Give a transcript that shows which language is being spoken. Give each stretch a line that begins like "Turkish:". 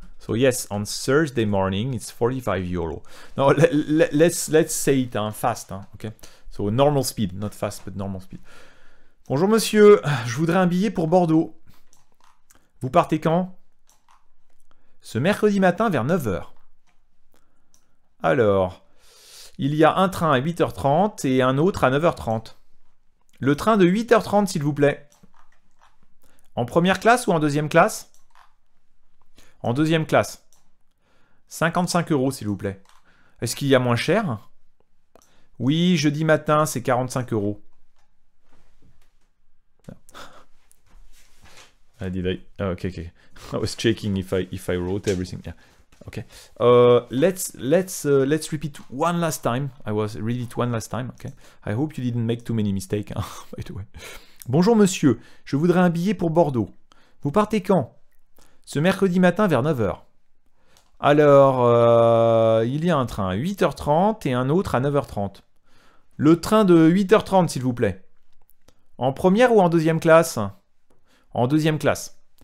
English: So yes, on Thursday morning, it's 45 €. Now let's say it fast, okay? So normal speed, not fast, but normal speed.
French: Bonjour monsieur, je voudrais un billet pour Bordeaux. Vous partez quand? Ce mercredi matin vers 9 h. Alors, il y a un train à 8 h 30 et un autre à 9 h 30. Le train de 8 h 30, s'il vous plaît. En première classe ou en deuxième classe? En deuxième classe. 55 €, s'il vous plaît. Est-ce qu'il y a moins cher? Oui, jeudi matin, c'est 45 €.
English: Okay. I was checking if I wrote everything. Yeah. Okay. Let's repeat one last time. I was read it one last time. Okay. I hope you didn't make too many mistakes. By the way.
French: Bonjour monsieur, je voudrais un billet pour Bordeaux. Vous partez quand? Ce mercredi matin vers 9 h. Alors, il y a un train à 8 h 30 et un autre à 9 h 30. Le train de 8 h 30, s'il vous plaît. En première ou en deuxième classe? En deuxième classe.